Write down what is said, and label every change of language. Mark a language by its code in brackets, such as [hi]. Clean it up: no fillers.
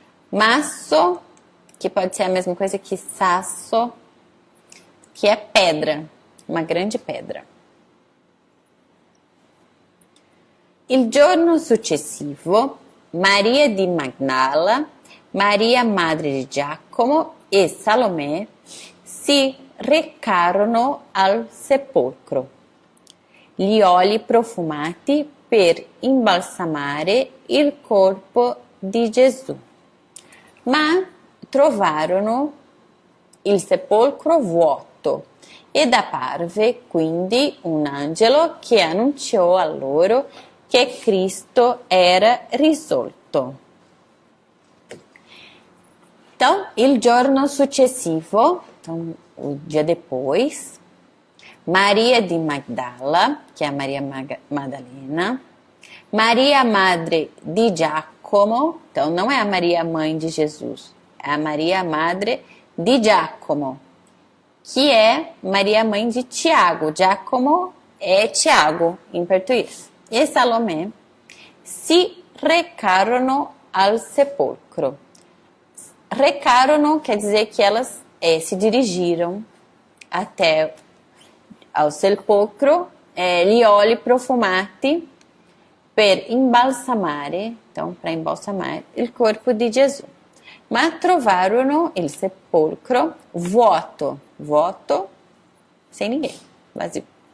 [pt] Masso, que pode ser a mesma coisa que sasso, que é pedra, uma grande pedra. [it] Il giorno successivo, Maria di Magdala, Maria madre di Giacomo e Salomè si recarono al sepolcro. Gli oli profumati per imbalsamare il corpo di Gesù. Ma trovarono il sepolcro vuoto ed apparve quindi un angelo che annunciò a loro che Cristo era risorto. [pt] Então, [it] il giorno successivo, [pt] então, o dia depois, [it] Maria di Magdala, [pt] que é a Maria Madalena, [it] Maria Madre di Giacomo, [pt] então não é a Maria mãe de Jesus, é a Maria Madre di Giacomo, que é Maria mãe de Tiago. Giacomo é Tiago em português. E Salomé [it] si recarono al sepolcro. [pt] Recarono quer dizer que elas se dirigiram até ao sepolcro, [it] gli oli profumati per imbalsamare, [pt] então para embalsamar, [it] il corpo di Gesù. Ma trovarono il sepolcro vuoto, vuoto, [pt] sem ninguém, vazio.